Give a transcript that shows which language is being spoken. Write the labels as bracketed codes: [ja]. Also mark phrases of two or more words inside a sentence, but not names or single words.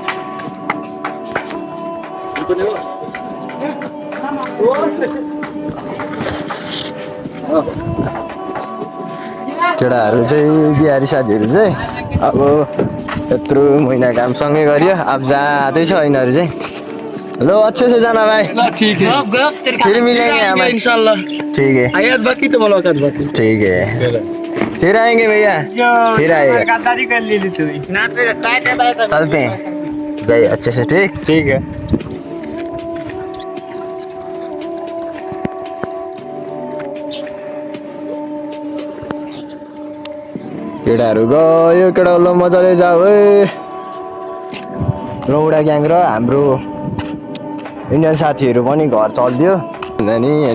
[ne] केटाहरू चाहिँ बिहारी साथीहरू चाहिँ अब यत्रो महिना काम सँगै गरियो, अब जाँदैछ यिनीहरू चाहिँ। [hi] लो अच्छे से जाना भाई। ठीक है फिर मिलेंगे हम इंशाल्लाह। ठीक है आयात बाकी तो मुलाकात बाकी। ठीक है फिर आएंगे भैया फिर आएगा। गद्दारी कर ली तू ना पे चलते हैं जाइए अच्छे से ठीक ठीक है। [ne] केटाहरू गयो केटा ल मजाले जाऊ है। लौडा ग्याङ र हाम्रो इन्डियन साथीहरू पनि घर चल्दियो नि हैन।